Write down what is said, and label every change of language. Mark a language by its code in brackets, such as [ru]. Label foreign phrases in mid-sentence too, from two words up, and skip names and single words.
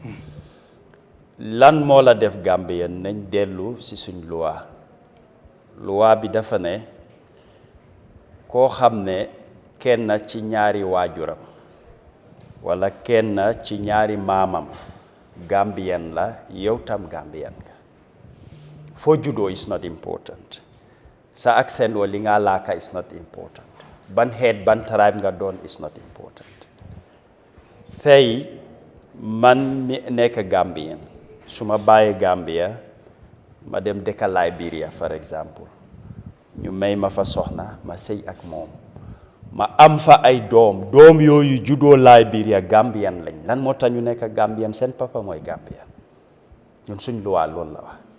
[wo] lan moo la def Gambian nañ dellu ci suñ loi bi dafa ne koo xam ne kenn ci ñaari waajuram wala kenn ci ñaari maamam Gambian la yow tam Gambian nga foo juddoo [en] is not important [wo] sa accent wala li nga laaka [en] is not important [wo] ban xeet ban tribe nga doon [en] is not important [wo] tey man mi nekk Gambian su ma bàyyee Gambia ma dem dëkka Liberia [fr] for exemple [wo] ñu may ma fa soxna ma sëy ak moom ma am fa ay doom yooyu juddoo Liberia Gambian lañ lan moo tax ñu nekk Gambian seen papa mooy Gambian ñun suñ luwaa loolu la wax